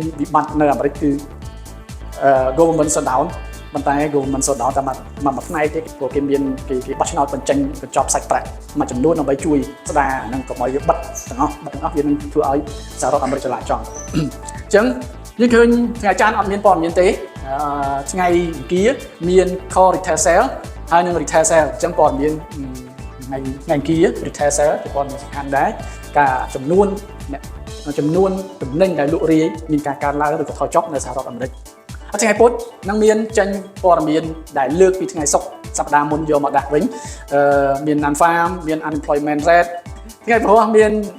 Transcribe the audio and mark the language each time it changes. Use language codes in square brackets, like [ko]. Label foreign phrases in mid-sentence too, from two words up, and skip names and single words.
[km] វិបត្តិនៅអាមេរិកគឺ [en] government shutdown [km] ប៉ុន្តែ [en] government shutdown [km] តែមួយផ្នែកទេព្រោះគេមានគេបោះឆ្នោតបញ្ចេញកញ្ចប់សាច់ប្រាក់មួយចំនួនដើម្បីជួយស្ដារនិង កុំឲ្យវាបិទទាំងអស់វានឹងធ្វើឲ្យសហរដ្ឋអាមេរិកចលាចលអញ្ចឹងយើងឃើញថ្ងៃច័ន្ទអត់មានព័ត៌មានទេ ថ្ងៃអង្គារមាន [en] core retail sale [km] ហើយនឹង [en] retail sale [km] អញ្ចឹងព័ត៌មានថ្ងៃអង្គារ [en] retail sale [km] ជាព័ត៌មានសំខាន់ដែរការចំនួនទំនិញដែលលក់រាយមានការកើនឡើងឬក៏ថយចុះនៅសហរដ្ឋអាមេរិកថ្ងៃពុធនឹងមានចេញព័ត៌មានដែលលើកពីថ្ងៃសុក្រសប្តាហ៍មុនយកមកដាក់វិញមាន Nanfam មាន [en] unemployment rate [km] ថ្ងៃព្រោះមាន